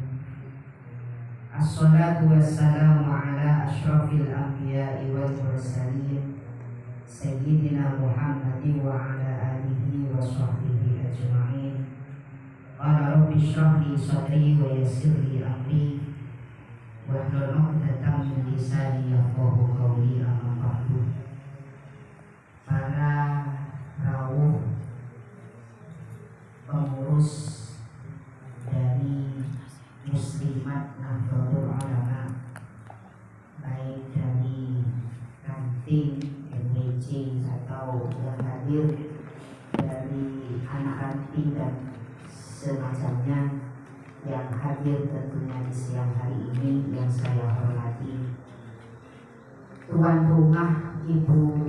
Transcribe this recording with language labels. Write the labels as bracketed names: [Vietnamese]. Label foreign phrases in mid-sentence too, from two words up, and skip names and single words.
[Arabic] الصلاة والسلام على أشرف الأنبياء والمرسلين سيدنا محمد وعلى آله وصحبه أجمعين. قال رب اشرح لي صدري ويسر لي أمري واحلل عقدة من لساني يفقهوا قولي. أما بعد. [Indonesian] Para rawuh pengurus dari Muslimat Nahdlatul Ulama, baik dari kantin MWC atau yang hadir dari anak ranting dan semacamnya, yang hadir tentunya di siang hari ini, yang saya hormati tuan rumah Ibu